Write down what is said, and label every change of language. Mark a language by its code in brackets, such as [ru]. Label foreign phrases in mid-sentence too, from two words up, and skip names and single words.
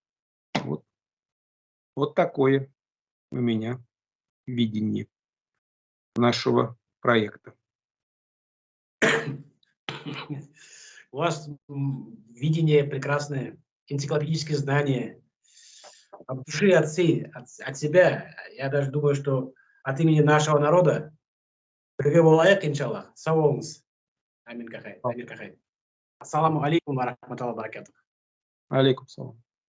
[ru] Вот такое у меня видение нашего проекта. У вас видение прекрасное, энциклопедические знания. От души, от себя. Я даже думаю, что от имени нашего народа [ar] إن شاء الله. [ru] Сау Амин Кахай. [ar] السلام عليكم ورحمة الله وبركاته. عليكم السلام.